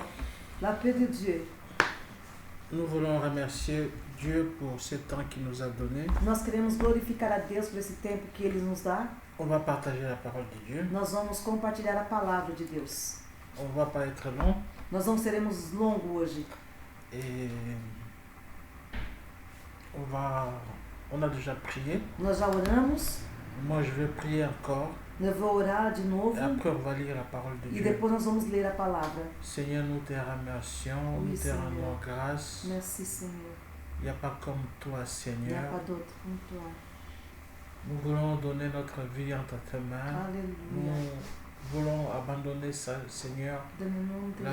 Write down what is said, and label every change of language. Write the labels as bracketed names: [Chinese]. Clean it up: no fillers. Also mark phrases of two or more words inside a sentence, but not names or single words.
[French] La paix de Dieu. nous voulons remercier Dieu pour ce temps qu'il nous a donné. [Portuguese] Nós queremos glorificar a Deus por esse tempo que Ele nos dá. [French] On va partager la parole de Dieu. [Portuguese] Nós vamos compartilhar a palavra de Deus. [French] On va pas être long. [Portuguese] Nós não seremos longos hoje. [French] Et on a déjà prié. [Portuguese] Nós já oramos. [French] Moi, je vais prier encore. [Portuguese] Eu vou orar de novo. [French] Et après, on va lire la parole de [Portuguese] E [French] Dieu. [Portuguese] depois nós vamos ler a palavra. [French] Seigneur, nous te remercions, Oui, nous te Seigneur. rendons grâce. Merci, Senhor. Il n'y a pas comme toi, Il n'y a Seigneur. pas d'autre comme toi. Nous voulons donner notre vie entre tes mains. Aleluia. Nous voulons abandonner ça, Seigneur, Dans le nom de